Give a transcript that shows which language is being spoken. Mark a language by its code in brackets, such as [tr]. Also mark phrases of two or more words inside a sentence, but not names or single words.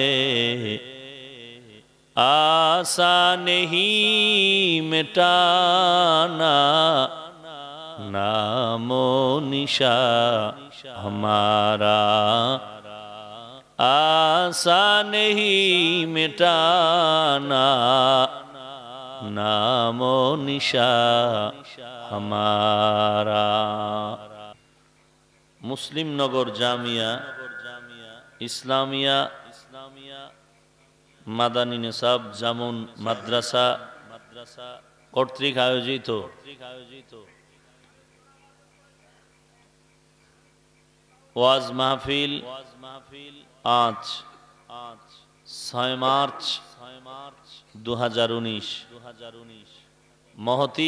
[ur] آسان نہیں مٹانا نام و نشان ہمارا. آسان نہیں مٹانا نام و نشان ہمارا. [bn] মুসলিম নগর জামিয়া ইসলামিয়া মাদানী নিসাব জামুন মাদ্রাসা কর্তৃক আয়োজিত ওয়াজ মাহফিল আজ 6 মার্চ 2019 মহতি